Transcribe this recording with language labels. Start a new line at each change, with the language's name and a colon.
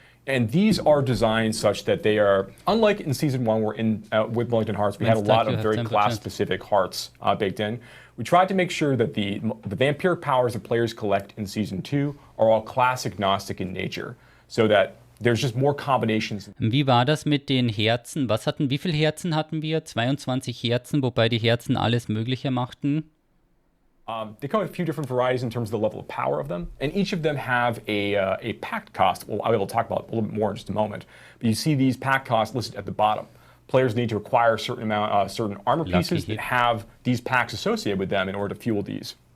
English: And these are designed such that they are, unlike in Season 1 where with Wellington Hearts, we had a lot of very class-specific hearts baked in. We tried to make sure that the vampiric powers that players collect in Season 2 are all class-agnostic in nature, so that there's just more combinations.
German: Wie war das mit den Herzen? Wie viele Herzen hatten wir? 22 Herzen, wobei die Herzen alles Mögliche machten.
English: They come with a few different varieties in terms of the level of power of them, and each of them have a pact cost. Well, I will talk about a little bit more in just a moment. But you see these pact costs listed at the bottom. Players need to acquire a certain armor pieces that have these packs associated with them in order to fuel these.